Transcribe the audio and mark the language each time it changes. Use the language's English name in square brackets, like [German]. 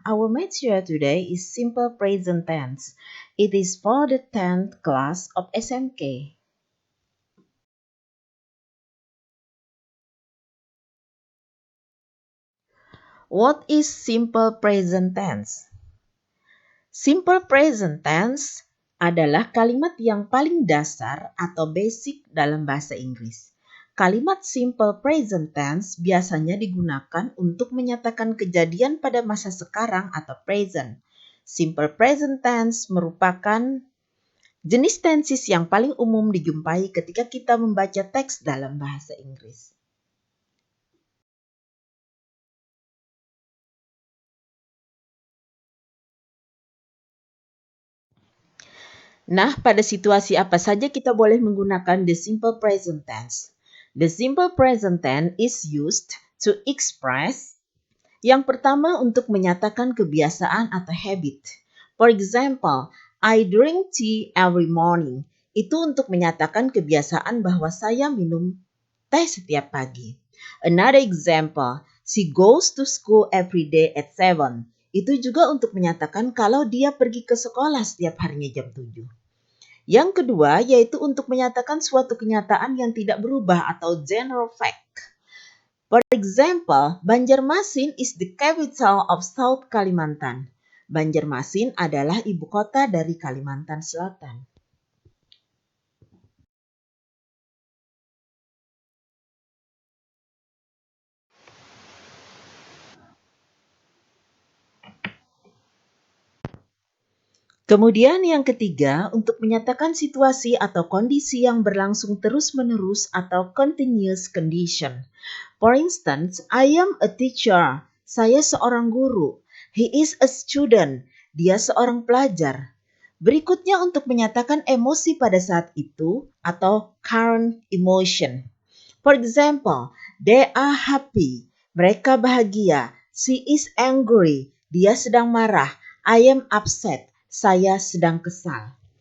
[English] Our material today is simple present tense. It is for the 10th class of SMK. What is simple present tense? [Indonesian] Simple present tense adalah kalimat yang paling dasar atau [English] basic [Indonesian] dalam bahasa Inggris. Kalimat simple present tense biasanya digunakan untuk menyatakan kejadian pada masa sekarang atau present. Simple present tense merupakan jenis tenses yang paling umum dijumpai ketika kita membaca teks dalam bahasa Inggris. Nah, pada situasi apa saja kita boleh menggunakan [English] the simple present tense? The simple present tense is used to express [Indonesian] yang pertama untuk menyatakan kebiasaan atau habit. [English] For example, I drink tea every morning. [Indonesian] Itu untuk menyatakan kebiasaan bahwa saya minum teh setiap pagi. [English] Another example, she goes to school every day at 7. [Indonesian] Itu juga untuk menyatakan kalau dia pergi ke sekolah setiap harinya jam 7. Yang kedua yaitu untuk menyatakan suatu kenyataan yang tidak berubah atau [English] general fact. For example, Banjarmasin is the capital of South Kalimantan. [Indonesian] Banjarmasin adalah ibu kota dari Kalimantan Selatan. Kemudian yang ketiga, untuk menyatakan situasi atau kondisi yang berlangsung terus-menerus atau [English] continuous condition. For instance, I am a teacher. [Indonesian] Saya seorang guru. [English] He is a student. [Indonesian] Dia seorang pelajar. Berikutnya untuk menyatakan emosi pada saat itu atau [English] current emotion. For example, they are happy. [Indonesian] Mereka bahagia. [English] She is angry. [Indonesian] Dia sedang marah. [English] I am upset. [Indonesian] Saya sedang kesal.